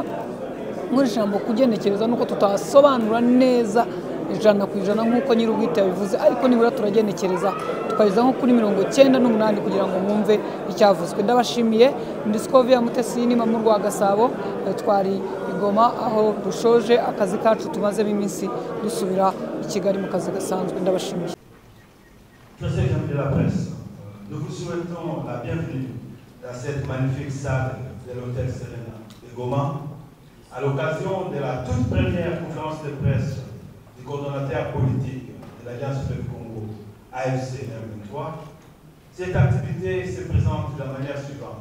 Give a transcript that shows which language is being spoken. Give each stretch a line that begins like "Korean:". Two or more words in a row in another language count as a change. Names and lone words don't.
Kinyarwanda: Muri ijambo kugenekereza nuko tutasobanura neza ijana ku ijana nk'uko nyir'ubwite yabivuze, ariko nibura turagenekereza tukageza nko kuri 98 kugira ngo mwumve icyavuzwe. Ndabashimiye. Ndi Scovia Mutesini mu rwa Gasabo, twari Igoma aho dushoje akazi kacu tumaze iminsi dusubira i Kigali mu kazi gasanzwe. Ndabashimiye.
French: Monsieur de la presse, nous vous souhaitons la bienvenue dans cette magnifique salle de l'hôtel Serena de Goma, à l'occasion de la toute première conférence de presse du coordonnateur politique de l'Alliance Fleuve Congo, AFC M23, Cette activité se présente de la manière suivante.